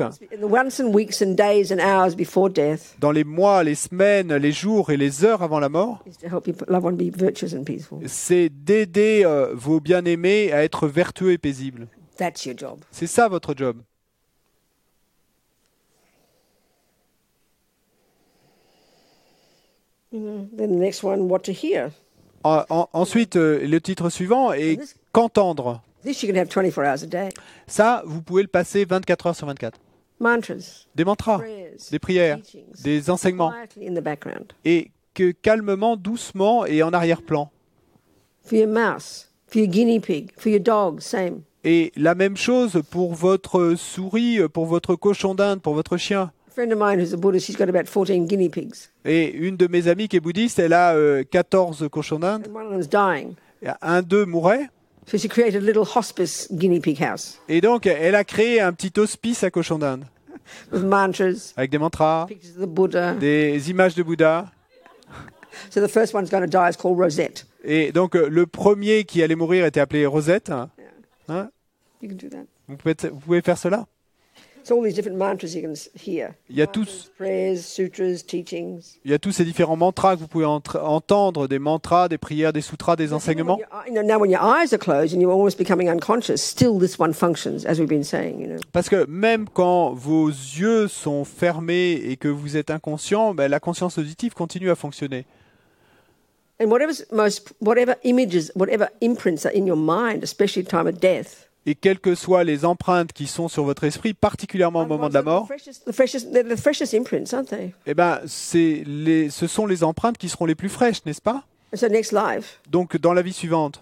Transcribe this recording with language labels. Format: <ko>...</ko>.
<en>In the months and weeks and days and hours before death</en> <fr>dans les mois, les semaines, les jours et les heures avant la mort,</fr> <en>is to help your loved one be virtuous and peaceful.</en> <fr>c'est d'aider vos bien-aimés à être vertueux et paisibles.</fr> <en>That's your job.</en> <fr>C'est ça votre job.</fr> <en>Then the next one, what to hear.</en> <fr>Ensuite, le titre suivant est « Qu'entendre ».</fr> <en>This you can have 24 hours a day.</en> <fr>Ça, vous pouvez le passer 24 heures sur 24.</fr> <en>Mantras,</en> <fr>Des mantras,</fr> <en>prayers,</en> <fr>des prières,</fr> <en>teachings,</en> <fr>des enseignements.</fr> <en>quietly in the background.</en> <fr>Et que calmement, doucement et en arrière-plan.</fr> <en>For your mouse, for your guinea pig, for your dog, same.</en> <fr>Et la même chose pour votre souris, pour votre cochon d'Inde, pour votre chien.</fr> <en>A friend of mine who's a Buddhist, she's got about 14 guinea pigs.</en> <fr>Et une de mes amies qui est bouddhiste, elle a 14 cochons d'Inde.</fr> <en>And one of them's dying.</en> <fr>Un d'eux mourait.</fr> <en>So she created a little hospice guinea pig house</en> <fr>Et donc, elle a créé un petit hospice à cochon d'Inde.</fr> <en>with mantras,</en> <fr>Avec des mantras,</fr> <en>pictures of the Buddha.</en> <fr>des images de Bouddha.</fr> <en>So the first one's going to die is called Rosette.</en> <fr>Et donc, le premier qui allait mourir était appelé Rosette. Hein?</fr> <en>You can do that.</en> <fr>Vous pouvez faire cela.</fr> <en>So all these different mantras you can hear.</en> <fr>Il y a tous</fr> <en>Prayers, sutras, teachings.</en> <fr>ces différents mantras que vous pouvez entendre, des mantras, des prières, des sutras, des enseignements.</fr> <en>Now when your eyes are closed and you're almost becoming unconscious, still this one functions, as we've been saying.</en> <fr>Parce que même quand vos yeux sont fermés et que vous êtes inconscient, ben, la conscience auditive continue à fonctionner.</fr> <en>And whatever images, whatever imprints are in your mind, especially at the time of death.</en> <fr>Et quelles que soient les empreintes qui sont sur votre esprit, particulièrement au moment de la mort,</fr> <en>They're the freshest imprints, aren't they?</en> <fr>eh ben, ce sont les empreintes qui seront les plus fraîches, n'est-ce pas?</fr> <en>And so next life,</en> <fr>Donc, dans la vie suivante,</fr>